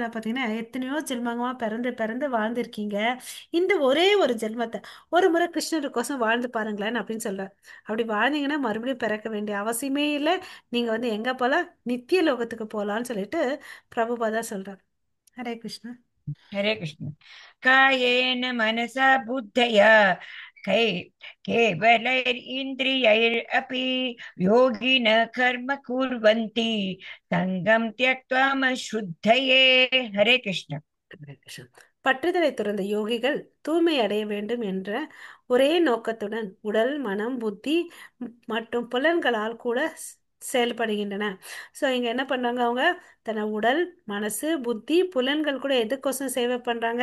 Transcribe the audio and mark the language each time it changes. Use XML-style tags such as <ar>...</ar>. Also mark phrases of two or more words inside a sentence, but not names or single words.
<ta>பார்த்தீங்கன்னா எத்தனையோ ஜென்மமா பிறந்து பிறந்து வாழ்ந்திருக்கீங்க, இந்த ஒரே ஒரு ஜென்மத்தை ஒரு முறை கிருஷ்ணருக்கோசம் வாழ்ந்து பாருங்களேன் அப்படின்னு சொல்றார். அப்படி வாழ்ந்தீங்கன்னா மறுபடியும் பிறக்க வேண்டிய அவசியமே இல்லை. நீங்க வந்து எங்க போலாம்? நித்திய லோகத்துக்கு போலான்னு சொல்லிட்டு பிரபுபாதா சொல்றார். ஹரே கிருஷ்ணா.</ta> <sa>हरे कृष्ण. कायेन मनसा बुद्धया कै केवलैरिन्द्रियैरपि योगिनः कर्म कुर्वन्ति सङ्गं त्यक्त्वा शुद्धये. हरे कृष्ण.</sa> <ta>பற்றுதலை துறந்த யோகிகள் தூய்மை அடைய வேண்டும் என்ற ஒரே நோக்கத்துடன் உடல் மனம் புத்தி மற்றும் புலன்களால் கூட செயல்படுகின்றன. ஸோ இங்க என்ன பண்றாங்க? அவங்க தன்னை உடல் மனசு புத்தி புலன்கள் கூட எதுக்கோசம் சேவை பண்றாங்க?</ta>